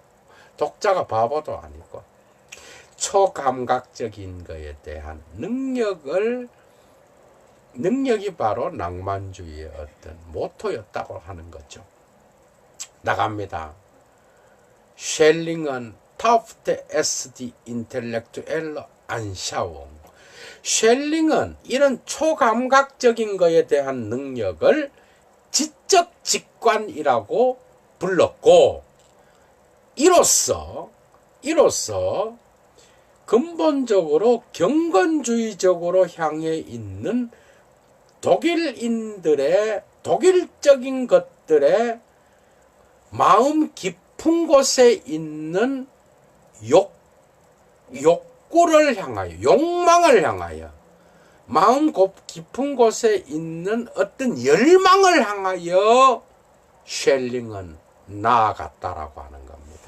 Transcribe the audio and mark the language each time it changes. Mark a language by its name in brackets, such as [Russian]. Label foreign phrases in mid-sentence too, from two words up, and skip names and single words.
[Korean] 독자가 바보도 아니고. 초감각적인 것에 대한 능력이 바로 낭만주의의 어떤 모토였다고 하는 거죠. 나갑니다. [German] 쉘링은 Taufte es die intellektuelle Anschauung. [Korean] 쉘링은 이런 초감각적인 것에 대한 능력을 지적 직관이라고 불렀고, 이로써 근본적으로 경건주의적으로 향해 있는 독일인들의 독일적인 것들의 마음 깊은 곳에 있는 욕구를 향하여, 욕망을 향하여, 마음 깊은 곳에 있는 어떤 열망을 향하여 쉘링은 나아갔다라고 하는 겁니다.